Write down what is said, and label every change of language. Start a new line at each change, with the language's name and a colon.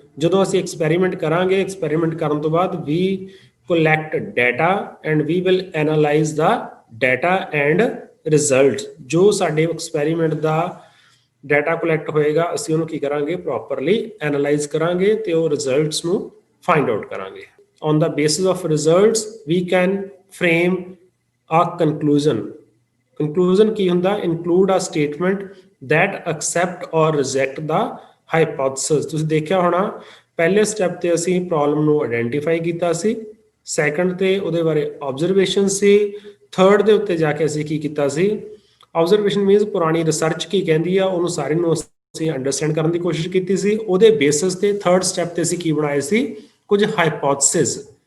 Punjabi: ਜਦੋਂ ਅਸੀਂ ਐਕਸਪੈਰੀਮੈਂਟ ਕਰਾਂਗੇ, ਐਕਸਪੈਰੀਮੈਂਟ ਕਰਨ ਤੋਂ ਬਾਅਦ
English: We collect data and we will analyse the data and result.
Punjabi: ਜੋ ਸਾਡੇ ਐਕਸਪੈਰੀਮੈਂਟ ਦਾ ਡਾਟਾ ਕਲੈਕਟ ਹੋਏਗਾ ਅਸੀਂ ਉਹਨੂੰ ਕੀ ਕਰਾਂਗੇ? ਪ੍ਰੋਪਰਲੀ ਐਨਾਲਾਈਜ਼ ਕਰਾਂਗੇ ਤੇ ਉਹ ਰਿਜ਼ਲਟਸ ਨੂੰ ਫਾਈਂਡ ਆਊਟ ਕਰਾਂਗੇ।
English: On the basis of results we can frame a conclusion.
Punjabi: ਕੰਕਲੂਜਨ ਕੀ ਹੁੰਦਾ?
English: Include a statement that accept or reject the hypothesis।
Punjabi: ਤੁਸੀਂ ਦੇਖਿਆ ਹੋਣਾ ਪਹਿਲੇ ਸਟੈਪ ਤੇ ਅਸੀਂ ਪ੍ਰੋਬਲਮ ਨੂੰ ਆਇਡੈਂਟੀਫਾਈ ਕੀਤਾ ਸੀ, ਸੈਕੰਡ ਤੇ ਉਹਦੇ ਬਾਰੇ ਆਬਜ਼ਰਵੇਸ਼ਨ ਸੀ, ਥਰਡ ਦੇ ਉੱਤੇ ਜਾ ਕੇ ਅਸੀਂ ਕੀ ਕੀਤਾ ਸੀ? ਆਬਜ਼ਰਵੇਸ਼ਨ ਮੀਨਸ ਪੁਰਾਣੀ ਰਿਸਰਚ ਕੀ ਕਹਿੰਦੀ ਆ ਉਹਨੂੰ ਸਾਰੇ ਨੂੰ ਅਸੀਂ ਅੰਡਰਸਟੈਂਡ ਕਰਨ ਦੀ ਕੋਸ਼ਿਸ਼ ਕੀਤੀ ਸੀ। ਉਹਦੇ ਬੇਸਿਸ ਤੇ ਥਰਡ ਸਟੈਪ ਤੇ ਅਸੀਂ ਕੀ ਬਣਾਏ ਸੀ? ਕੁਝ ਹਾਈਪੋਥਸਿਸ।